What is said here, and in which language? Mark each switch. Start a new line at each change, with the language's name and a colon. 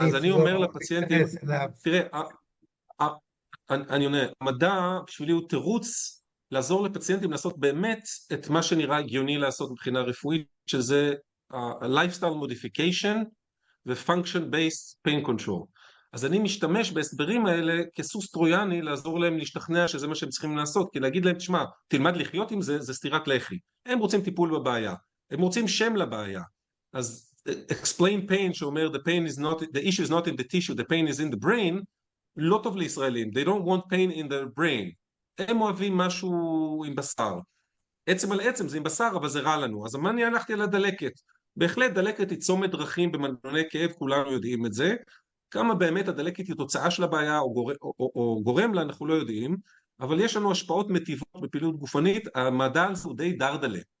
Hebrew: אז אני אומר לפציינטים, תראה, אני עונה, המדע בשבילי הוא תירוץ לעזור לפציינטים לעשות באמת את מה שנראה הגיוני לעשות מבחינה רפואית, שזה lifestyle modification ו-function based pain control. אז אני משתמש בהסברים האלה כסוס טרויאני לעזור להם להשתכנע שזה מה שהם צריכים לעשות, כי להגיד להם, תשמע, תלמד לחיות עם זה, זה סתירת לחי. הם רוצים טיפול בבעיה, הם רוצים שם לבעיה.
English: אז explain pain שאומר the issue is not in the tissue, the pain is in the brain,
Hebrew: לא טוב לישראלים,
English: they don't want pain in their brain.
Hebrew: הם אוהבים משהו עם בשר. עצם על עצם זה עם בשר, אבל זה רע לנו. אז מה אני הלכתי על הדלקת? בהחלט דלקת היא צומת דרכים במנגנוני כאב, כולנו יודעים את זה. כמה באמת הדלקת היא תוצאה של הבעיה או גורם לה, אנחנו לא יודעים, אבל יש לנו השפעות מטיבות בפעילות גופנית, המדע על זה הוא די דרדלה.